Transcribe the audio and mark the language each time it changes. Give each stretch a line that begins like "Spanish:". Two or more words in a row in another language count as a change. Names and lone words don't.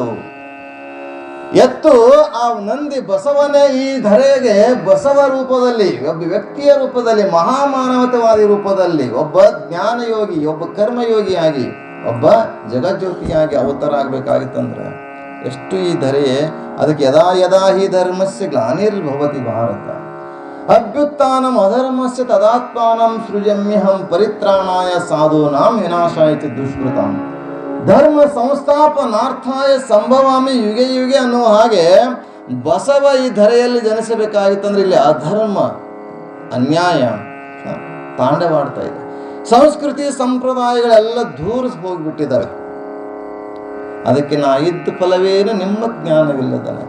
Kannada: ಎತ್ತು ಆ ನಂದಿ ಬಸವನೇ ಈ ಧರೆಗೆ ಬಸವ ರೂಪದಲ್ಲಿ, ಒಬ್ಬ ವ್ಯಕ್ತಿಯ ರೂಪದಲ್ಲಿ, ಮಹಾಮಾನವತವಾದಿ ರೂಪದಲ್ಲಿ, ಒಬ್ಬ ಜ್ಞಾನಯೋಗಿ, ಒಬ್ಬ ಕರ್ಮಯೋಗಿಯಾಗಿ, ಒಬ್ಬ ಜಗಜ್ಯೋತಿಯಾಗಿ ಅವತಾರ ಆಗ್ಬೇಕಾಗಿತ್ತಂದ್ರೆ ಎಷ್ಟು ಈ ಧರೆಯೇ.
Sanskrit: ಅದಕ್ಕೆ ಯದಾ ಯದಾ ಹಿ ಧರ್ಮಸ್ಯ ಗ್ಲಾನಿರ್ಭವತಿ ಭಾರತ ಅಭ್ಯುತ್ಥಾನಂ ಅಧರ್ಮಸ್ಯ ತದಾತ್ಮಾನಂ ಸೃಜಮ್ಯಹಂ ಪರಿತ್ರಾಣಾಯ ಸಾಧೂನಾಂ ವಿನಾಶಾಯ ಚ ದುಷ್ಕೃತಾಂ. ಧರ್ಮ ಸಂಸ್ಥಾಪನಾರ್ಥಾಯ ಸಂಭವಾಮಿ ಯುಗೆ ಯುಗೆ
Kannada: ಅನ್ನುವ ಹಾಗೆ ಬಸವ ಈ ಧರೆಯಲ್ಲಿ ಜನಿಸಬೇಕಾಗಿತ್ತಂದ್ರೆ ಇಲ್ಲಿ ಅಧರ್ಮ ಅನ್ಯಾಯ ತಾಂಡವಾಡ್ತಾ ಇದೆ. ಸಂಸ್ಕೃತಿ ಸಂಪ್ರದಾಯಗಳೆಲ್ಲ ದೂರ ಹೋಗಿಬಿಟ್ಟಿದ್ದಾವೆ. ಅದಕ್ಕೆ ನಾ ಇದ್ದ ಫಲವೇನು ನಿಮ್ಮ ಜ್ಞಾನವಿಲ್ಲದನಕ್ಕ.